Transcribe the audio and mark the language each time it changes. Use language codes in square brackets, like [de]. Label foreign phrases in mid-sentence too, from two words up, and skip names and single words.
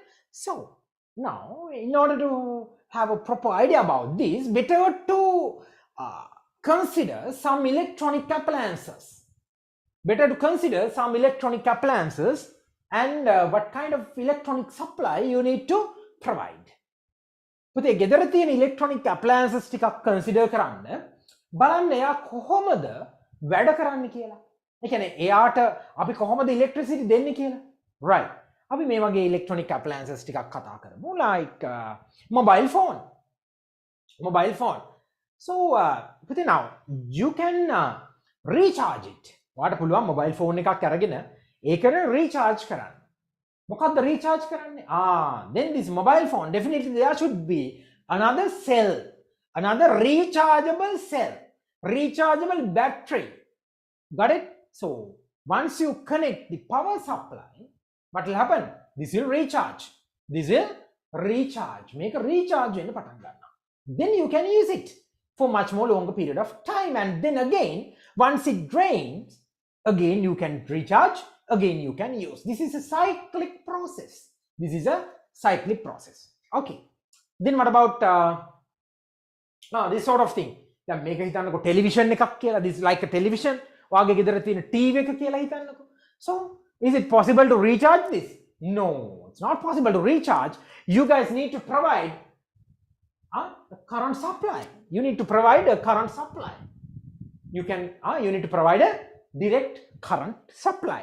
[en] So now, in order to have a proper idea about this, better to consider some electronic appliances. And what kind of electronic supply you need to provide. [si] පුතේ ගෙදර තියෙන [en] electronic appliances [si] ටිකක් consider කරන්න බලන්න එයා කොහොමද වැඩ කරන්න කියලා. ඒ කියන්නේ එයාට අපි කොහොමද electricity දෙන්නේ කියලා. Right. අපි මේ වගේ [en] electronic appliances [si] ටිකක් කතා කරමු, [en] like mobile phone. So පුතේ now you can recharge it. [si] ඔයාට පුළුවන් [en] mobile phone [si] එකක් අරගෙන ඒකන recharge කරන්න. මොකක්ද recharge කරන්නේ? [en] Then this mobile phone, definitely there should be another cell, another rechargeable cell, rechargeable battery. Got it? So once you connect the power supply, what will happen? This will recharge. Make a recharge [si] වෙන්න පටන් ගන්නවා. [en] Then you can use it for much more longer period of time, and then again once it drains, again you can recharge, again you can use. This is a cyclic process. Okay. Then what about this sort of thing? [si] දැන් මේක හිතන්නකෝ television එකක් කියලා. [en] This is like a television. [si] ඔයාගේ ගෙදර තියෙන TV එක කියලා හිතන්නකෝ. [en] So is it possible to recharge this? No, it's not possible to recharge. You guys need to provide a current supply. You need to provide a current supply. You need to provide a direct current supply.